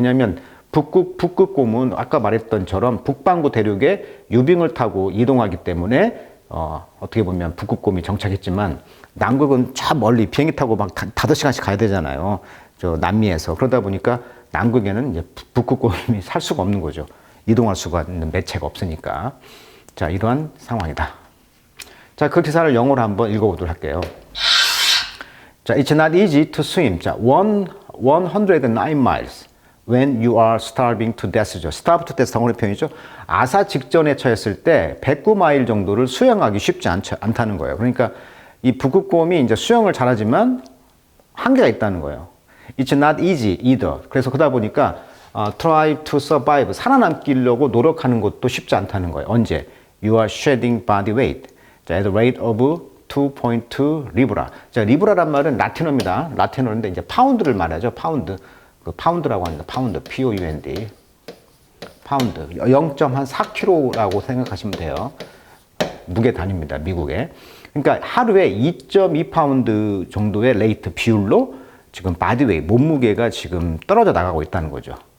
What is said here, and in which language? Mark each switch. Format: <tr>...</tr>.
<ko>왜냐하면 북극곰은 아까 말했던처럼 북반구 대륙에 유빙을 타고 이동하기 때문에 어떻게 보면 북극곰이 정착했지만 남극은 저 멀리 비행기 타고 막 5시간씩 가야 되잖아요. 저 남미에서. 그러다 보니까 남극에는 이제 북극곰이 살 수가 없는 거죠. 이동할 수가 있는 매체가 없으니까. 자, 이러한 상황이다. 자, 그 기사를 영어로 한번 읽어보도록 할게요.</ko> <en>자, it's not easy to swim. 자, 109 miles when you are starving to death죠. starve to death</en> <ko>덩어리 표현이죠. 아사 직전에 처했을 때 109마일 정도를 수영하기 쉽지 않다는 거예요. 그러니까 이 북극곰이 이제 수영을 잘하지만 한계가 있다는 거예요.</ko> <en>It's not easy either.</en> <ko>그래서 그러다 보니까</ko> <en>try to survive,</en> <ko>살아남기려고 노력하는 것도 쉽지 않다는 거예요. 언제?</ko> <en>You are shedding body weight. 자, at the rate of 2.2 리브라.</en> <ko>자, 리브라란 말은 라틴어입니다. 라틴어인데 이제 파운드를 말하죠. 파운드. 그 파운드라고 합니다. 파운드. P-O-U-N-D. 파운드. 0.4kg라고 생각하시면 돼요. 무게 단위입니다. 미국에. 그러니까 하루에 2.2파운드 정도의 레이트 비율로 지금 바디웨이, 몸무게가 지금 떨어져 나가고 있다는 거죠.</ko>